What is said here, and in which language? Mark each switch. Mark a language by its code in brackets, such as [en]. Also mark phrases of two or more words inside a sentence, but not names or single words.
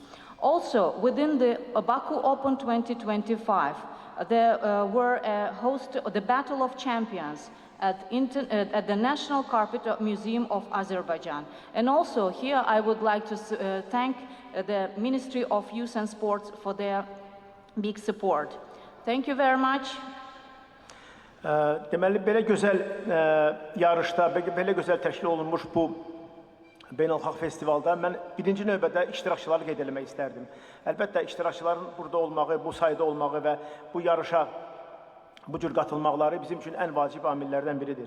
[en] Also, within the Baku Open 2025, there were the Battle of Champions at the National Carpet Museum of Azerbaijan. And also here I would like to thank the Ministry of Youth and Sports for their big support. Thank you very much. [az] Deməli, belə gözəl yarışda, belə gözəl təşkil olunmuş bu Beynəlxalq Festivalda mən birinci növbədə iştirakçıları qeyd eləmək istərdim. Əlbəttə, iştirakçıların burada olmağı, bu sayda olmağı və bu yarışa bu cür qatılmaqları bizim üçün ən vacib amillərdən biridir.